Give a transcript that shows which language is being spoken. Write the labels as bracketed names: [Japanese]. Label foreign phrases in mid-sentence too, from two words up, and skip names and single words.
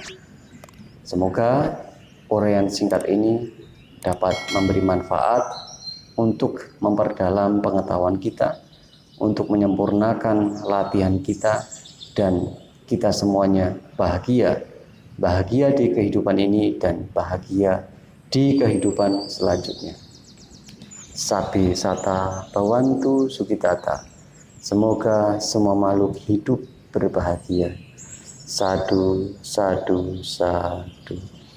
[Indonesian] Semoga uraian singkat ini dapat memberi manfaat untuk memperdalam pengetahuan kita, untuk menyempurnakan latihan kita, dan kita semuanya bahagia. Bahagia di kehidupan ini dan bahagia di kehidupan selanjutnya. [Pali] Sabi sata bawantu sukitata. [Indonesian] Semoga semua makhluk hidup berbahagia. [Pali] Sadu, sadu, sadu.